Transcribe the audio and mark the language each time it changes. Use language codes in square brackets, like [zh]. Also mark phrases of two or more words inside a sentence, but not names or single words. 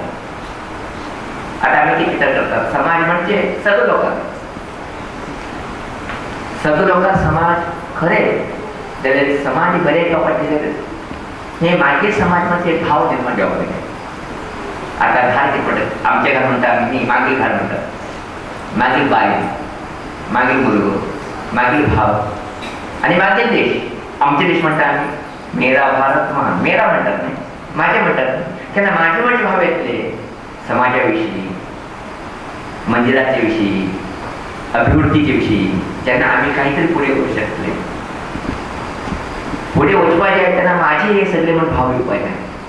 [kok] आता आमी कितें करतात, समाज म्हणजे सगळे लोकांक समाज खरे जाल्यार समाज बरे जावपाचे हे मागीर समाज म्हणजे भाव निर्माण जावपाक जाय. आता घाल कितें पडत, आमचे घाल म्हणटा आमी मागीर घाल म्हणटात, मागीर बायल, मागीर भुरगो, मागीर भाव आनी मागीर देश. आमचे देश म्हणटा आमी [hi] मेरा भारत महान, [kok] मेरा म्हणटात न्ही, माझे म्हणटात. तेन्ना माझे म्हणजे भाव येतले समाजा विशीं, मंदिराचे विशीं, अभिवृद्धीचे विशीं. जेन्ना आमी काहीतरी फुडें करूं शकतले, फुडें वचपाक जाय तेन्ना माझे हे सगळे म्हण भाव येवपाक जाय.